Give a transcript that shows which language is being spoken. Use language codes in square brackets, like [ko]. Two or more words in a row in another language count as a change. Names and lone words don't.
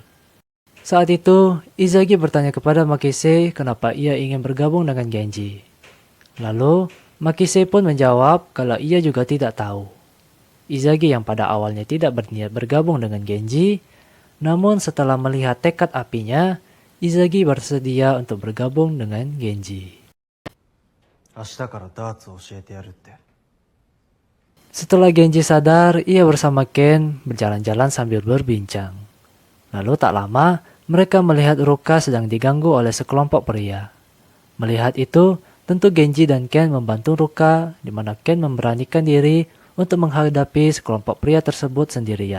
[id] Saat itu, Izagi bertanya kepada Makise kenapa ia ingin bergabung dengan Genji. Lalu, Makise pun menjawab kalau ia juga tidak tahu. Izagi yang pada awalnya tidak berniat bergabung dengan Genji, namun setelah melihat tekad apinya, Izagi bersedia untuk bergabung dengan Genji. [ja] 明日からダーツを教えてやるって。 [id] Setelah Genji sadar, ia bersama Ken berjalan-jalan sambil berbincang. Lalu tak lama, mereka melihat Ruka sedang diganggu oleh sekelompok pria. Melihat itu, tentu Genji dan Ken membantu Ruka, di mana Ken memberanikan diri untuk menghadapi sekelompok pria tersebut sendirian.